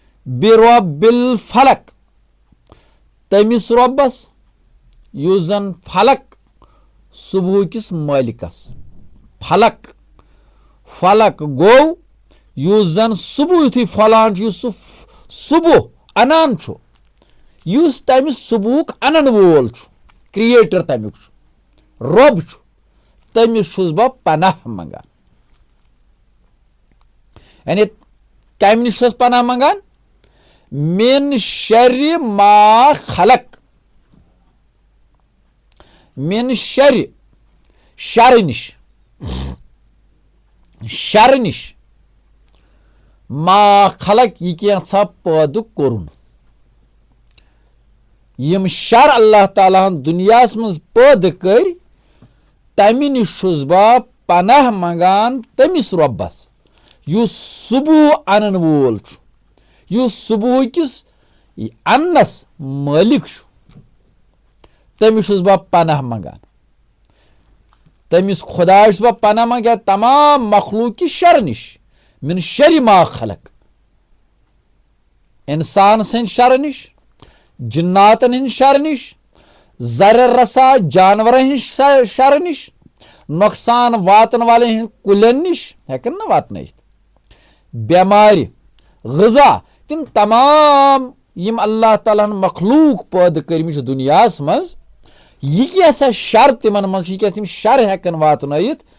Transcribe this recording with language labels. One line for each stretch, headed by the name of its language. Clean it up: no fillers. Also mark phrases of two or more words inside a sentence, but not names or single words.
Arabic: بِرَبِّ الْفَلَقِ
Kashmiri: तमिस रब्बस युस जन फलक सुबह किस मालिकस फलक फलक गो युस जन सुबह युथु फलान सुबह अनान युस तमिस सुबह अनन वोल क्रिएटर तमिक रब तमिस छुस बह पनाह मंगान यानी कम निश पनाह मंगान
Arabic: مِنْ شَرِّ مَا خَلَقَ
Kashmiri: मिन शर्रि शर निश मा खलक यह कैसा पैद कोरुन यम शर अल्लाह ताला दुनियास मज पैद कर तमि निश छुस बह पनाह मंगान तमिस रब्बस युस सुबह अनन वोल युस सुबह किस अन्नस मालिक तमिस छुस बह पनाह मंगान तमिस खुदा छुस बह पनाह मंगान तमाम मखलूक की शर निश
Arabic: مِنْ شَرِّ مَا خَلَقَ
Kashmiri: इंसान सं शर निश जिन्नातन हिंद शर निश जर रसा जानवर हिंद शर निश नुकसान वातन वाले हिंद कुलन निश हेकन न वातन बेमारि ग़िज़ा तिम तमाम यम अल्लाह ताला मखलूक पैद कर्मित दुनियास मज यह कैसा शर तिमन मज यह तिम शर हेकन वातनयित